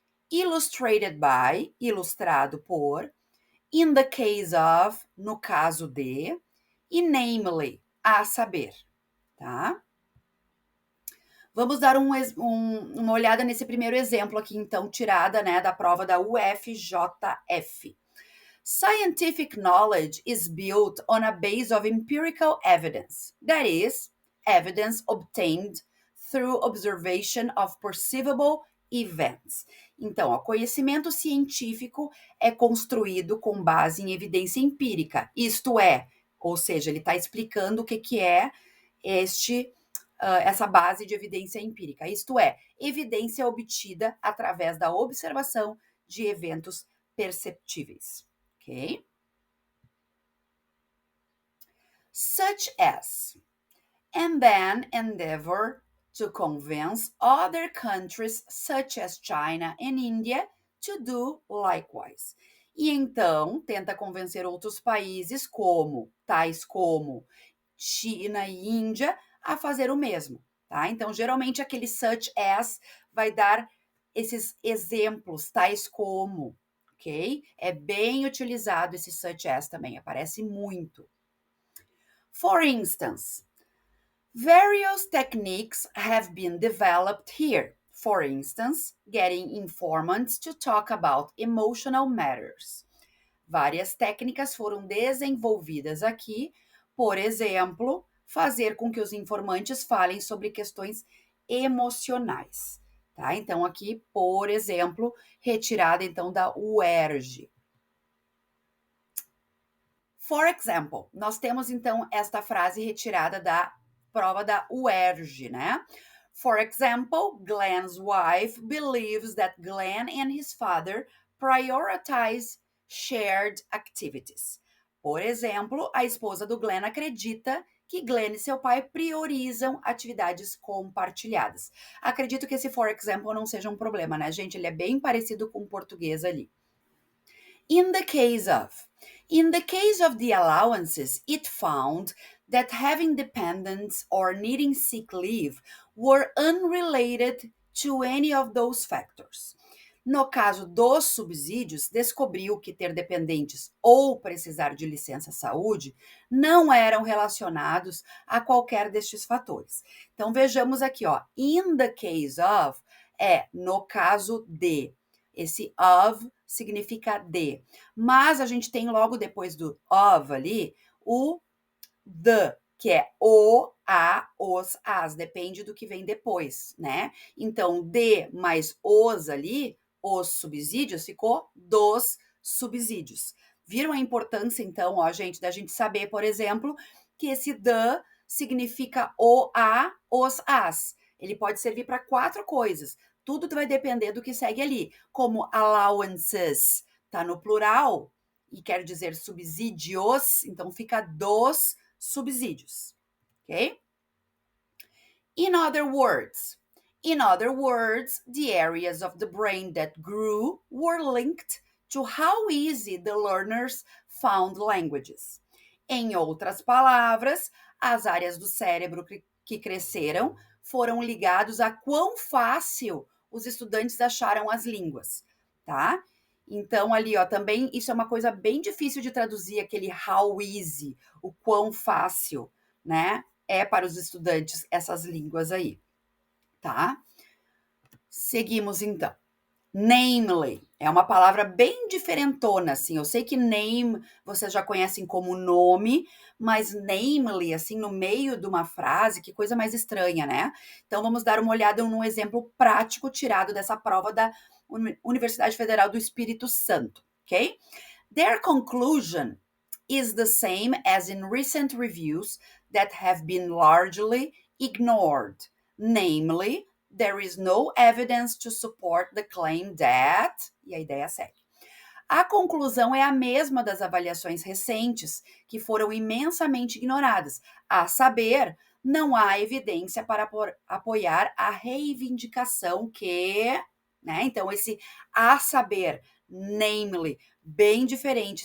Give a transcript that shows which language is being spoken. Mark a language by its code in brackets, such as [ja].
[en] Illustrated by, [pt] ilustrado por. [en] In the case of, [pt] no caso de. E namely, a saber, tá? Vamos dar uma olhada nesse primeiro exemplo aqui, então, tirada, né, da prova da UFJF. [en] Scientific knowledge is built on a base of empirical evidence, that is, evidence obtained through observation of perceivable events. [pt] Então, o conhecimento científico é construído com base em evidência empírica, isto é, ou seja, ele está explicando o que é essa base de evidência empírica, isto é, evidência obtida através da observação de eventos perceptíveis. [en] Okay? Such as, and then endeavor to convince other countries such as China and India to do likewise. [pt] E então tenta convencer outros países tais como China e Índia a fazer o mesmo, tá? Então geralmente aquele [en] such as [pt] vai dar esses exemplos, tais como, ok? É bem utilizado esse such as também, aparece muito. [en] For instance, various techniques have been developed here. For instance, getting informants to talk about emotional matters. [pt] Várias técnicas foram desenvolvidas aqui, por exemplo, fazer com que os informantes falem sobre questões emocionais. Tá? Então, aqui, por exemplo, retirada então da UERJ. [en] For example, [pt] nós temos então esta frase retirada da prova da UERJ, né? [en] For example, Glenn's wife believes that Glenn and his father prioritize shared activities. [pt] Por exemplo, a esposa do Glenn acredita que Glenn e seu pai priorizam atividades compartilhadas. Acredito que esse for example não seja um problema, né, gente? Ele é bem parecido com o português ali. [en] In the case of the allowances, it found that having dependents or needing sick leave were unrelated to any of those factors. [pt] No caso dos subsídios, descobriu que ter dependentes ou precisar de licença saúde não eram relacionados a qualquer destes fatores. Então vejamos aqui, ó, [en] in the case of [pt] é no caso de. Esse of significa de. Mas a gente tem logo depois do of ali o the, que é o, a, os, as, depende do que vem depois, né? Então, de mais os ali, os subsídios, ficou dos subsídios. Viram a importância, então, ó, gente, da gente saber, por exemplo, que esse the significa o, a, os, as. Ele pode servir para 4 coisas. Tudo vai depender do que segue ali. Como allowances tá no plural e quer dizer subsídios, então fica dos subsídios, ok? [en] In other words, the areas of the brain that grew were linked to how easy the learners found languages. [pt] Em outras palavras, as áreas do cérebro que cresceram foram ligados a quão fácil os estudantes acharam as línguas, tá? Então, ali, ó, também isso é uma coisa bem difícil de traduzir, aquele [en] how easy, [pt] o quão fácil, né? É para os estudantes essas línguas aí, tá? Seguimos então. Namely é uma palavra bem diferentona, assim. Eu sei que name vocês já conhecem como nome, mas namely, assim, no meio de uma frase, que coisa mais estranha, né? Então vamos dar uma olhada num exemplo prático tirado dessa prova da Universidade Federal do Espírito Santo, ok? [en] Their conclusion is the same as in recent reviews that have been largely ignored, namely, there is no evidence to support the claim that. [pt] E a ideia segue. A conclusão é a mesma das avaliações recentes, que foram imensamente ignoradas. A saber, não há evidência para apoiar a reivindicação que. Né? Então, esse a saber, namely, bem diferente.